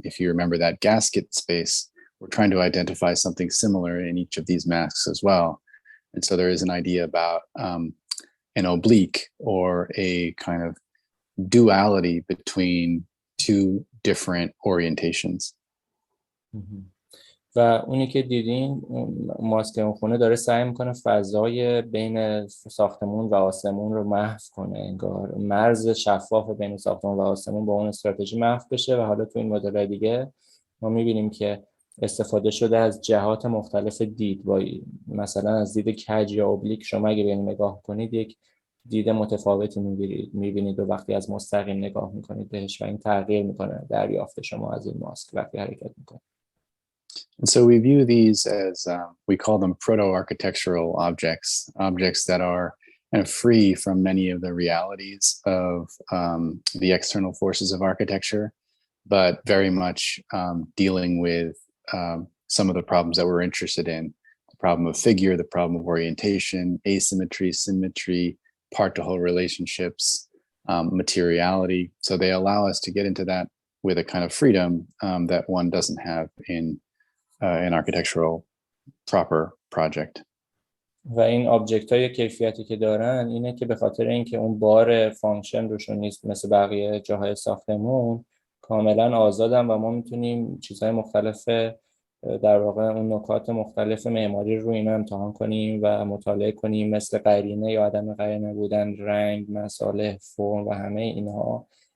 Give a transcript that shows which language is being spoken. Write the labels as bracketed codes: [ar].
[en] If you remember that gasket space, we're trying to identify something similar in each of these masks as well. And so there is an idea about an oblique or a kind of duality between two different orientations. [fa] و اونی که دیدین ماسک اون خونه داره سعی میکنه فضای بین ساختمون و آسمون رو محو کنه، انگار مرز شفاف بین ساختمون و آسمون با اون استراتژی محو بشه. و حالا تو این مدل دیگه ما میبینیم که استفاده شده از جهات مختلف دید، با مثلا از دید کج یا اوبلیک شما اگه ببینید نگاه کنید یک دید متفاوتی میبینید و وقتی از مستقیم نگاه میکنید بهش و این تغییر میکنه دریافت شما از این ماسک وقتی حرکت میکنه. [en] And so we view these as, we call them proto-architectural objects that are kind of free from many of the realities of the external forces of architecture, but very much dealing with some of the problems that we're interested in. The problem of figure, the problem of orientation, asymmetry, symmetry, part-to-whole relationships, materiality. So they allow us to get into that with a kind of freedom that one doesn't have in an architectural proper project. [fa] و این آبجکت های کیفیتی که دارن اینه که به خاطر اینکه اون بار فانکشن روشون نیست مثل بقیه جاهای ساختمون، کاملا آزادن و ما میتونیم چیزهای مختلف در واقع اون نکات مختلف معماری رو اینا امتحان کنیم و مطالعه کنیم، مثل قرینه یا عدم قرینه بودن، رنگ، مصالح، فرم و همه اینها.